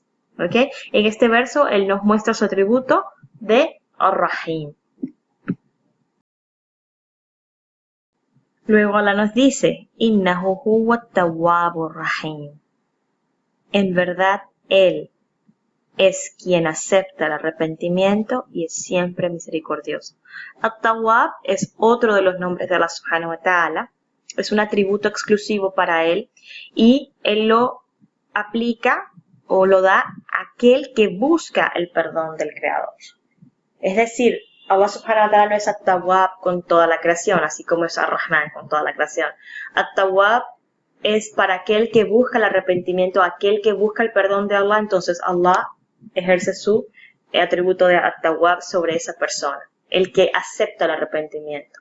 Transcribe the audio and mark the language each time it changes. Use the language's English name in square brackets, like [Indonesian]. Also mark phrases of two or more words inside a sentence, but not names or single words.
[Spanish] ¿Okay? En este verso, Él nos muestra su atributo de Ar-Rahim. Luego Allah nos dice, [Arabic] إنه هو التواب الرحيم. [Spanish] En verdad, Él es quien acepta el arrepentimiento y es siempre misericordioso. At-Tawwab es otro de los nombres de Allah [Arabic] سبحانه وتعالى. [Spanish] es un atributo exclusivo para Él y Él lo aplica o lo da a aquel que busca el perdón del Creador. Es decir, Allah [Arabic] سبحانه وتعالى [Spanish] no es At-Tawwab con toda la creación, así como es Ar-Rahman con toda la creación. At-Tawwab es para aquel que busca el arrepentimiento, aquel que busca el perdón de Allah, entonces Allah ejerce su atributo de At-Tawwab sobre esa persona, el que acepta el arrepentimiento.